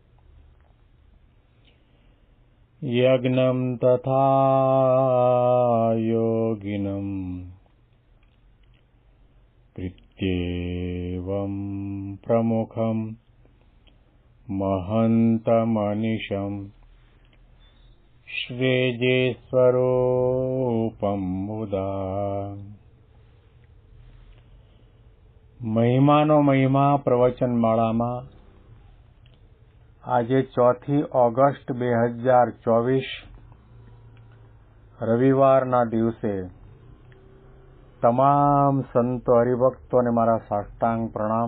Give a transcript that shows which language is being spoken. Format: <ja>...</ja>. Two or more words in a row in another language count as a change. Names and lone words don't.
<sa>यज्ञं तथा योगिनं कृत्येवं प्रमुखं महन्तमनिशं श्रीजेस्वरूपं मुदा।</sa> <gu>મહિમાનો મહિમા પ્રવચનમાળામાં આજે 4 ઓગસ્ટ 2024 રવિવારના દિવસે તમામ સંતો હરિભક્તોને મારા સાષ્ટાંગ પ્રણામ.</gu>